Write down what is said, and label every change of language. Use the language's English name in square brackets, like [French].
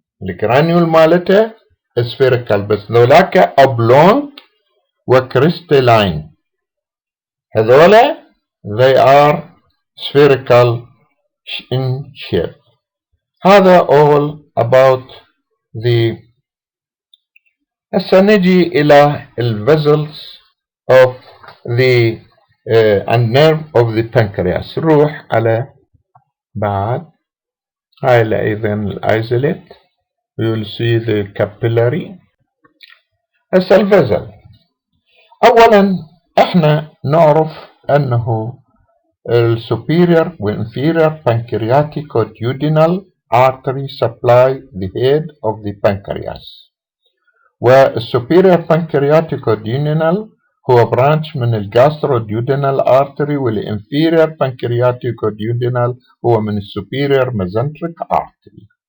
[Arabic] الجرانيول مالته spherical، بس ذولاك oblong وكريستالين، هذولا they are spherical in shape. [English] هذا all about the. هسه نجي إلى vessels of the and nerve of the pancreas. [Arabic] نروح على بعد هاي أيضا الإيزوليت. [English] We will see the capillary. هسه الفيزل، أولا احنا نعرف أنه superior وinferior pancreatico-duodenal artery supply the head of the pancreas، والsuperior pancreatico-duodenal هو برانش من الجاسترو-duodenal artery، والinferior pancreatico-duodenal هو من superior mesenteric artery.